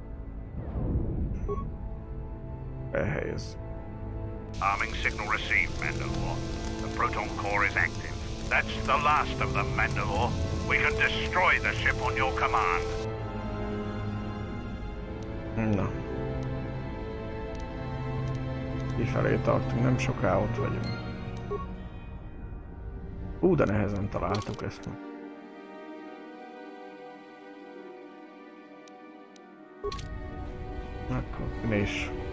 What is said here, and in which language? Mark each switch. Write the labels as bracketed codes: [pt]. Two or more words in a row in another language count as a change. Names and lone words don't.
[en] Ehelyez. Arming signal received, Mandalore. The proton core is active. That's the last of them, Mandalore. We can destroy the ship on your command. [hu] Na. Kifelé tartunk, nem soká ott vagyunk. De nehezen találtuk ezt meg. Akkor mi is.